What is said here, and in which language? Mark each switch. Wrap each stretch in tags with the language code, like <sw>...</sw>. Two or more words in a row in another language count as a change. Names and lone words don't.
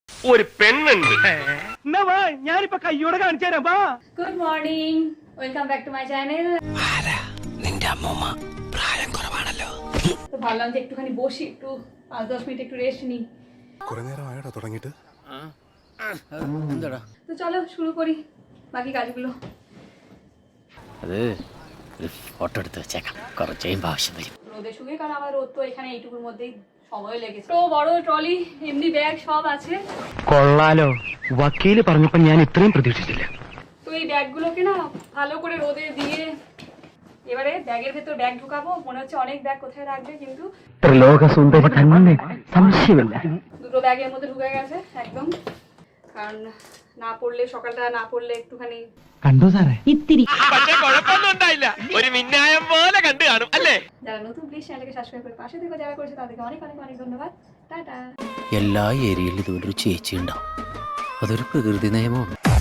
<ml>ഒരു പെണ്ണുണ്ട്. ഞാനിപ്പോ കയ്യോടെ കാണിച്ചു തരാം.</ml> <en>Good morning, welcome back to my channel.</en> <ml>നിന്റെ അമ്മൂമ്മ പ്രായം കുറവാണല്ലോ.</ml> <bn>তো ভাবলাম যে একটুখানি বসি, একটু 5-10 মিনিট একটু রেস্ট নিই।</bn> <ml>കുറെ നേരം ആയോടാ തുടങ്ങിയിട്ട്?</ml> <bn>তো চলো শুরু করি বাকি কাজগুলো।</bn> <ml>അത് ഒരു ഫോട്ടോ എടുത്ത് വെച്ചേക്കാം, കുറച്ച് കഴിയുമ്പോൾ ആവശ്യം വരും.</ml> <bn>রোদে শুকিয়ে, কারণ আমার রোদ তো এখানে এইটুকুর মধ্যেই সময় লেগেছে। তো বড় ট্রলি, এমনি ব্যাগ সব আছে।</bn> <ml>കൊള്ളാലോ, വക്കീല് പറഞ്ഞപ്പോ ഞാൻ ഇത്രയും പ്രതീക്ഷിച്ചില്ല.</ml> <bn>তো এই ব্যাগগুলোকে না ভালো করে রোদে দিয়ে এবারে ব্যাগের ভেতর ব্যাগ ঢুকাবো। মনে হচ্ছে অনেক ব্যাগ কোথায় রাখবে, কিন্তু</bn> <ml>ത്രിലോക സുന്ദരി തന്നെ, സംശയമില്ല.</ml> <bn>দুটো ব্যাগের মধ্যে ঢুকে গেছে একদম। কারণ না পড়লে, সকালটা না পড়লে একটুখানি</bn> <ml>കണ്ടോ സാറേ? പക്ഷെ കുഴപ്പമൊന്നും ഉണ്ടായില്ല, ഒരു മിന്നായം പോലെ കണ്ടു കാണും അല്ലേ?</ml> <bn>যারা নতুন প্লিজ চ্যানেলকে সাবস্ক্রাইব করে পাশে থেকে যারা করেছে তাদেরকে অনেক অনেক অনেক ধন্যবাদ। টাটা।</bn> <ml>എല്ലാ ഏരിയയിലും ഇതുപോലൊരു ചേച്ചി ഉണ്ടാവും, അതൊരു പ്രകൃതി നിയമമാണ്.</ml>